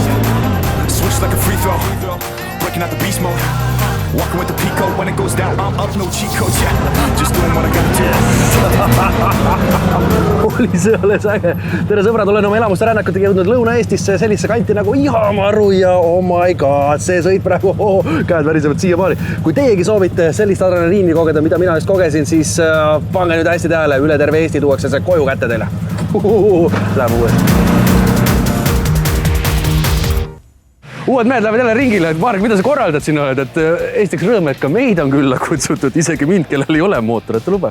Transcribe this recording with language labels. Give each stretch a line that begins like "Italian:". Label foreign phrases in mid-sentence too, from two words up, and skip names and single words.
English: Switch like a free throw, breaking out the beast mode. Walking with the Pico, when it goes down, I'm up, no cheat codes, yeah. Just doing what I gotta do.
Estonian: Oli see alles äge. Tere sõbrad, olen oma elamuste rännakutega jõudnud Lõuna-Eestisse sellisesse kanti nagu Ihamaru ja
English: oh my god,
Estonian: see sõit praegu, käed värisevad siia maali. Kui teiegi soovite sellist adrenaliini kogeda, mida mina just kogesin, siis pange nüüd hästi tähele, üle terve Eesti tuuakse see koju kätte teile. Läheb uuesti. Uued mehed lähevad jälle ringile, et Marek, mida sa korraldad siin oled, et Eestiks rõõm, et ka meid on külla kutsutud, isegi mind, kellel ei ole mootorite lube.